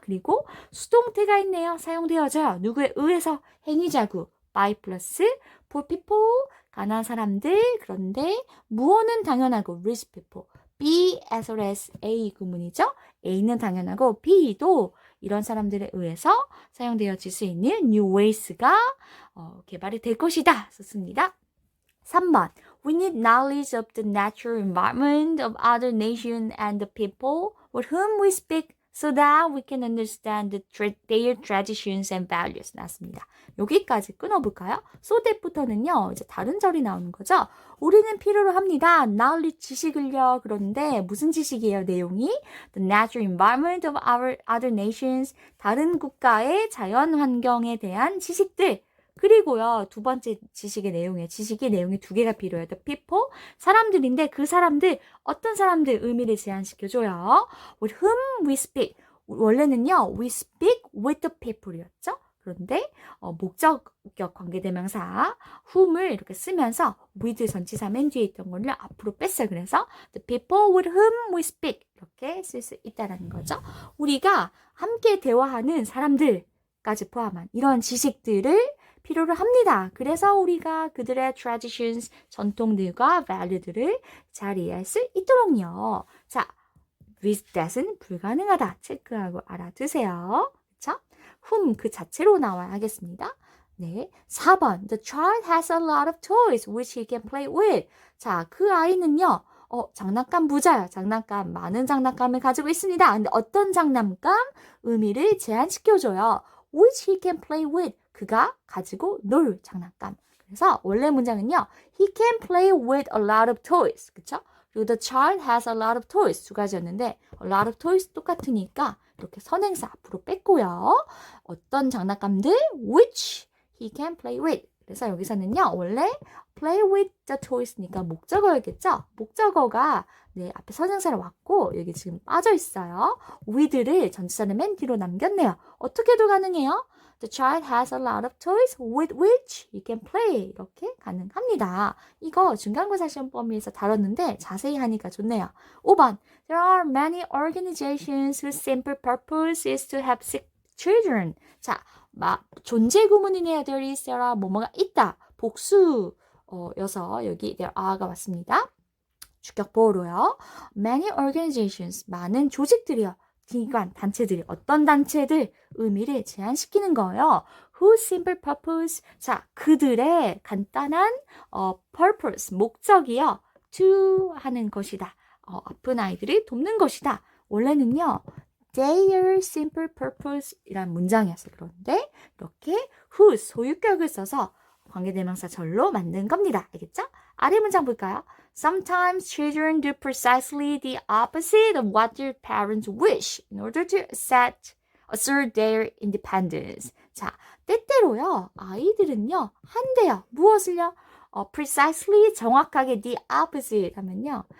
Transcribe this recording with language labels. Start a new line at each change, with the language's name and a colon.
Korean: 그리고 수동태가 있네요. 사용되어져요. 누구에 의해서 행위자구 by 플러스
English: poor people
Korean: 가난한 사람들 그런데 무어는 당연하고
English: rich people B as well as A
Korean: 구문이죠. A는 당연하고 B도 이런 사람들에 의해서 사용되어질 수 있는 new ways가 개발이 될 것이다. 썼습니다. 3번
English: We need knowledge of the natural environment of other nations and the people with whom we speak so that we can understand their traditions and values.
Korean: 나왔습니다. 여기까지 끊어볼까요? so that부터는요, 이제 다른 절이 나오는 거죠. 우리는 필요로 합니다. knowledge 지식을요. 그런데 무슨 지식이에요? 내용이
English: the natural environment of our other nations.
Korean: 다른 국가의 자연 환경에 대한 지식들. 그리고요, 두 번째 지식의 내용이 두 개가 필요해요. The people, 사람들인데 그 사람들, 어떤 사람들 의미를 제한시켜줘요.
English: With whom we speak.
Korean: 원래는요, we speak with the people이었죠. 그런데 목적격 관계대명사 whom을 이렇게 쓰면서 with 전치사 맨 뒤에 있던 거를 앞으로 뺐어요. 그래서
English: the people with whom we speak
Korean: 이렇게 쓸 수 있다는 거죠. 우리가 함께 대화하는 사람들까지 포함한 이런 지식들을 필요로 합니다. 그래서 우리가 그들의 traditions, 전통들과 value들을 잘 이해할 수 있도록요. 자, with that은 불가능하다. 체크하고 알아두세요. 그쵸? whom 그 자체로 나와야 하겠습니다. 네, 4번
English: The child has a lot of toys which he can play with.
Korean: 자, 그 아이는요. 장난감 부자요. 장난감, 많은 장난감을 가지고 있습니다. 근데 어떤 장난감? 의미를 제한시켜줘요.
English: which he can play with.
Korean: 그가 가지고 놀 장난감. 그래서 원래 문장은요.
English: He can play with a lot of toys.
Korean: 그쵸? 그리고
English: the child has a lot of toys
Korean: 두 가지였는데 a lot of toys 똑같으니까 이렇게 선행사 앞으로 뺐고요. 어떤 장난감들
English: which he can play with.
Korean: 그래서 여기서는요. 원래 play with the toys니까 목적어였겠죠? 목적어가 네, 앞에 선행사를 왔고 여기 지금 빠져 있어요. with를 전치사는 맨 뒤로 남겼네요. 어떻게도 가능해요?
English: The child has a lot of toys with which he can play.
Korean: 이렇게 가능합니다. 이거 중간고사 시험 범위에서 다뤘는데 자세히 하니까 좋네요. 5번.
English: There are many organizations whose simple purpose is to have sick children.
Korean: 자, 존재 구문이네요. There is, there are, 뭐뭐가 있다. 복수여서 여기 there are가 왔습니다. 주격 보호로요. Many organizations, 많은 조직들이요. 기관, 단체들이 어떤 단체들 의미를 제한시키는 거예요.
English: Whose simple purpose,
Korean: 자 그들의 간단한 purpose, 목적이요. To 하는 것이다. 아픈 아이들이 돕는 것이다. 원래는요.
English: Their simple purpose
Korean: 이란 문장이었어요. 그런데 이렇게 whose 소유격을 써서 관계대명사 절로 만든 겁니다. 알겠죠? 아래 문장 볼까요?
English: Sometimes children do precisely the opposite of what their parents wish in order to assert their independence.
Korean: 자, 때때로요. 아이들은요. 한대요. 무엇을요? precisely 정확하게 the opposite 하면요.